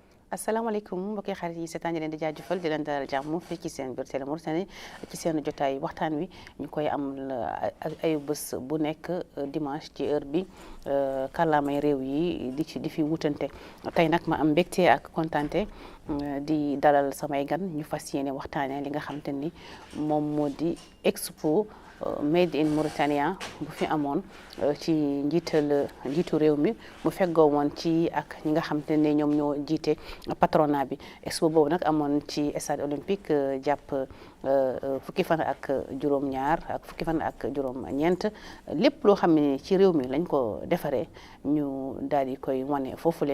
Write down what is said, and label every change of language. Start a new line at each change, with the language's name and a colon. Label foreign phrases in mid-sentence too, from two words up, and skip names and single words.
Wolof: asalaamaaleykum mbokki xarit yi seetaan leen di jaajëfal di leen dalal jàmm fii ci seen biir Télé Mauritanie ci seen jotaay waxtaan wi ñu koy am ay bés bu nekk dimanche ci heure bi kàllaamay réew yi di fi wutante tey nag ma am mbégte ak kontante di dalal samay gan ñu fas yéene waxtaanee li nga xam te ni moom moo di expo
English: made in Mauritania
Wolof: bu fi amoon ci njiitu réew mi mu feggoo woon ci ak ñi nga xam te ne ñoom ñoo jiite patronat bi expo boobu nag amoon ci stade olympique jàpp fukki fan ak juróom-ñaar ak fukki fan ak juróom-ñeent lépp loo xam ne ci réew mi lañ ko defaree ñu daal di koy wane foofule.